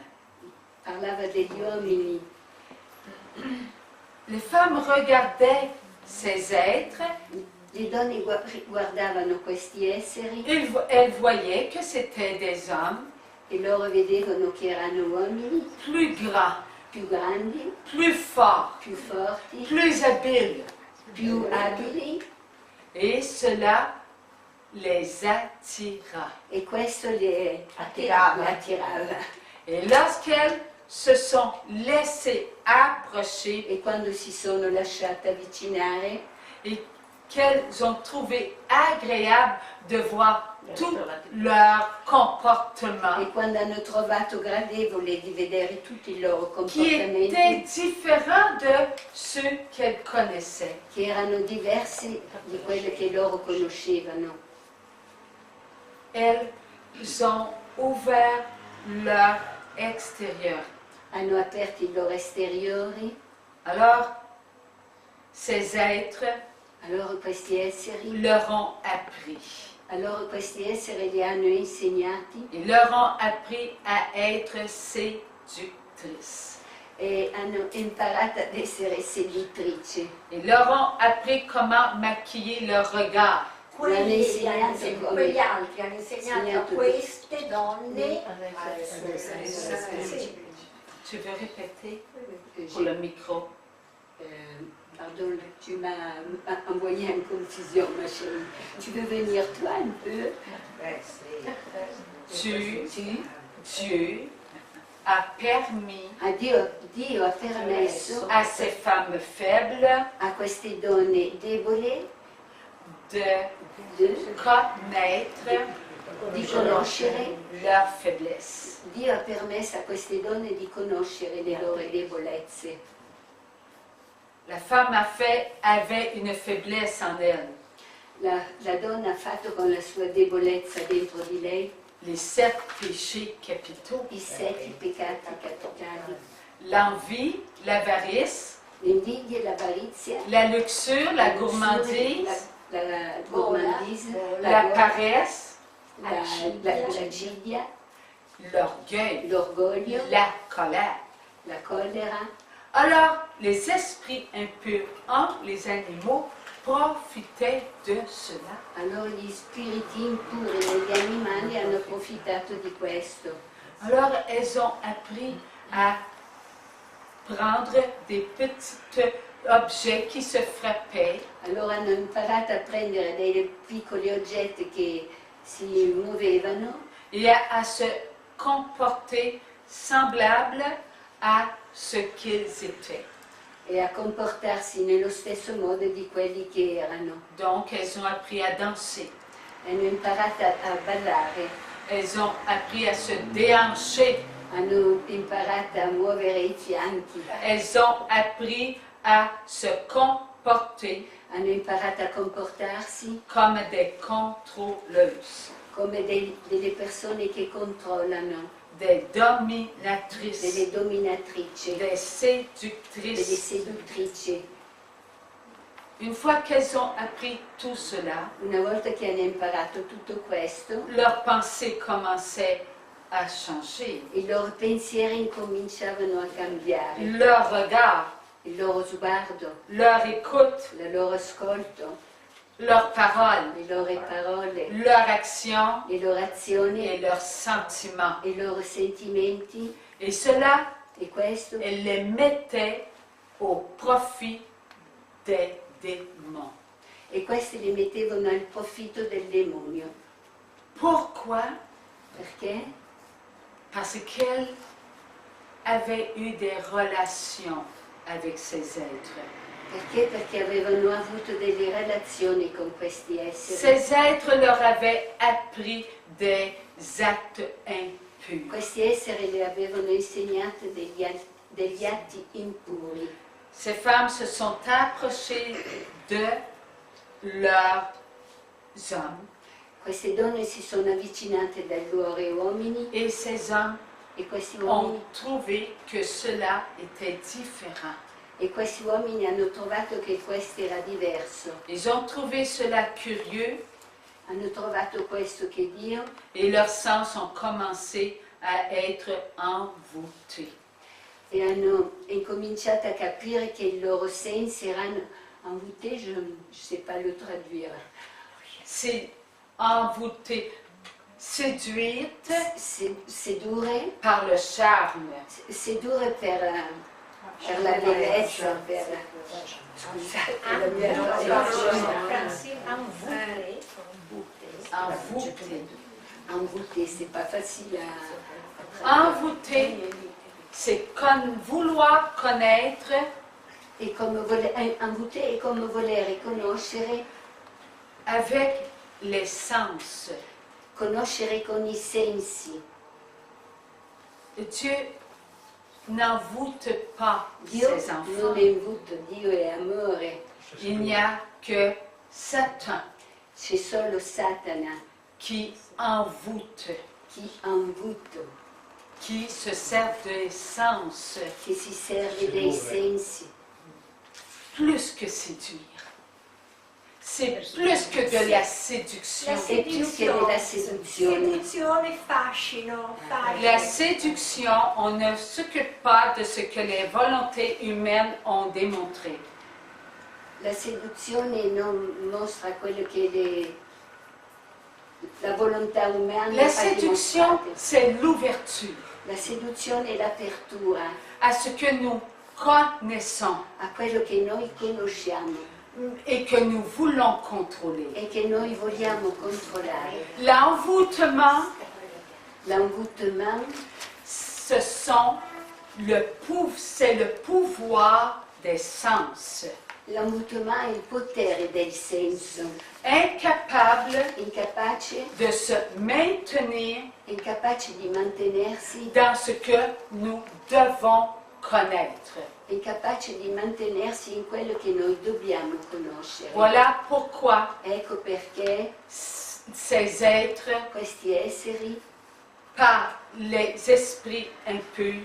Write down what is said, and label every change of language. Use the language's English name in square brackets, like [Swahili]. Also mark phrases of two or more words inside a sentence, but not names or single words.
[Italian] parlava degli uomini. [French] Les femmes regardaient ces êtres, [Italian] Le donne guardavano questi esseri [French] elles voyaient que c'étaient des hommes [Italian] e loro vedevano che erano uomini [French] plus grands, [Italian] più grandi, [French] plus forts, [Italian] più forti, [French] plus habiles. [Italian] più abili, [French] Et cela les attira. [Italian] e questo le Attirava. attirava. [French] Et lorsqu'elles se sont laissées approcher [Italian] E quando si sono lasciate avvicinare [French] et qu'elles ont trouvé agréable de voir tout leur comportement, [Italian] e quando hanno trovato gradevole di vedere tutti i loro [French] qui était [Italian] comportamenti [French] différent de ceux qu'elles connaissaient, [Italian] che erano diversi di quelli che loro conoscevano, [French] elles ont ouvert leur extérieur. [Italian] hanno aperto i loro esteriori. [French] Alors, ces êtres [Italian] Allora questi esseri [French] leur ont appris. [Italian] li hanno insegnati [French] Ils leur ont appris à être séductrices. [Italian] e hanno imparato ad essere seduttrici. [French] Ils leur ont appris comment maquiller leur regard. [Italian] Quegli L'hanno altri hanno insegnato a queste donne [French] Tu veux répéter pour le micro? Pardon, tu m'as envoyé en confusion, ma chérie. Tu veux venir toi un peu? Dieu a permis [Italian] Dio ha permesso [French] à ces femmes faibles [Italian] a queste donne deboli [French] de connaître [Italian] di conoscere, [French] leur faiblesse. [Italian] Dio ha permesso a queste donne di conoscere le loro debolezze. [French] La femme avait une faiblesse en elle. [Italian] La donna ha fatto con la sua debolezza dentro di lei [French] Les 7 péchés capitaux. [Italian] i 7 peccati capitali: [French] L'envie, l'avarice, [Italian] l'invidia, l'avarizia, [French] la luxure, la gourmandise, la gourmandise, la paresse, [Italian] l'acidia, [French] l'orgueil, [Italian] l'orgoglio, [French] la colère. [Italian] la collera. [French] Alors, les esprits impurs en les animaux profitaient de cela. [Italian] Allora gli spiriti impuri negli animali hanno approfittato di questo. [French] Alors, elles ont appris à prendre des petits objets qui se frappaient [Italian] Allora hanno imparato a prendere dei piccoli oggetti che si muovevano [French] et à se comporter semblable à ce qu'ils étaient. [Italian] e a comportarsi nello stesso modo di quelli che erano. [French] Donc, elles ont appris à danser. [Italian] Hanno imparato a ballare, [French] Elles ont appris à se déhancher. [Italian] hanno imparato a muovere i fianchi, [French] Elles ont appris à se comporter [Italian] hanno imparato a comportarsi [French] comme des contrôleuses, [Italian] come delle persone che controllano, [French] des dominatrices, [Italian] delle dominatrici, [French] des [Italian] delle [French] séductrices. [Italian] seduttrici. [French] Une fois qu'elles ont appris tout cela, [Italian] Una volta che hanno imparato tutto questo, [French] leurs pensées commençaient à changer. [Italian] i loro pensieri incominciavano a cambiare, [French] Leur regard, [Italian] il loro sguardo, [French] leur écoute, [Italian] il loro ascolto, [French] leurs paroles, [Italian] le loro parole, [French] leur action [Italian] le loro azioni [French] et leurs sentiments. [Italian] i loro sentimenti, [French] Et cela, [Italian] e questo [French] elles les mettaient au profit des démons. [Italian] e questi li mettevano al profitto del demonio. [French] Pourquoi? [Italian] Perché? [French] Parce qu'elles avaient eu des relations avec ces êtres. [Italian] Perché? Perché avevano avuto delle relazioni con questi esseri. [French] Ces êtres leur avaient appris des actes impurs. [Italian] Questi esseri le avevano insegnato degli atti impuri. [French] Ces femmes se sont approchées de leurs hommes [Italian] Queste donne si sono avvicinate dai loro uomini [French] et ces hommes [Italian] e questi [French] ont [Italian] uomini, [French] trouvé que cela était différent. [Italian] hanno trovato che questo era diverso. [French] Ils ont trouvé cela curieux [Italian] Hanno trovato questo che Dio [French] et leurs sens ont commencé à être envoûtés. [Italian] e hanno incominciato a capire che i loro sensi erano envoûtés, [French] je ne sais pas le traduire. C'est envoûtés, séduites [Italian] Sedurre, [French] par le charme. [Italian] sedurre per la bellezza, scusate la mia traduzione. [French] Envoûtés. Envoûté, c'est pas facile à... Envoûtés, c'est vouloir connaître [Italian] E come envoûté è come volere conoscere, [French] avec les sens. [Italian] conoscere con i sensi. [French] Dieu n'envoûte pas [Italian] Dio [French] ses [Italian] non [French] enfants. [Italian] è invuto, Dio è amore. [French] Il n'y a que Satan [Italian] C'è solo Satana [French] qui envoûte, [Italian] chi envoûte, [French] qui se sert des sens [Italian] che si serve dei sensi. [French] plus que séduire. C'est plus que de la séduction. [Italian] È più che della seduzione. Seduzione, fascino, [French] La [Italian] fascino. [French] séduction, on ne s'occupe pas de ce que les volontés humaines ont démontré. [Italian] La seduzione non mostra quello che la volontà umana [French] La [Italian] ha [French] séduction, [Italian] dimostrato. [French] c'est l'ouverture [Italian] La seduzione è l'apertura [French] à ce que nous connaissons [Italian] a quello che noi conosciamo [French] et que nous voulons contrôler. [Italian] e che noi vogliamo controllare. [French] L'envoûtement, L'envoûtement, c'est le pouvoir des sens. [Italian] l'envoûtement è il potere del senso, [French] Incapable [Italian] incapace [French] de se maintenir [Italian] di mantenersi, [French] dans ce que nous devons connaître. [Italian] incapace di mantenersi in quello che noi dobbiamo conoscere. [French] Voilà pourquoi [Italian] Ecco perché [French] ces êtres, [Italian] questi esseri, [French] par les esprits impurs,